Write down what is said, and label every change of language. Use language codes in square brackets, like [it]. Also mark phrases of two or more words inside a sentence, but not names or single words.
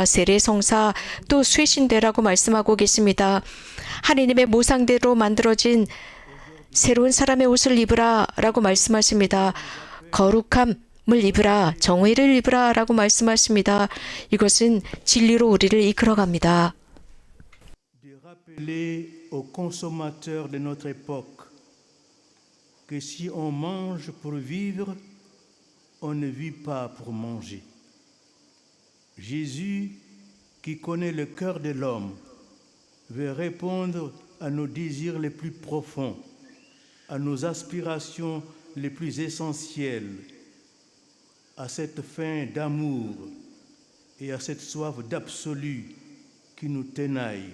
[ko] 세례성사 또 쇄신되라고 말씀하고 계십니다. 하느님의 모상대로 만들어진 새로운 사람의 옷을 입으라 라고 말씀하십니다. 거룩함을 입으라, 정의를 입으라 라고 말씀하십니다. 이것은 진리로 우리를 이끌어갑니다. [fr] De rappeler aux consommateurs de notre époque que si on mange pour vivre, on ne vit pas pour manger. Jésus, qui connaît le cœur de l'homme, veut répondre à nos désirs les plus profonds, à nos aspirations les plus essentielles, à cette faim d'amour et à cette soif d'absolu qui nous tenaille.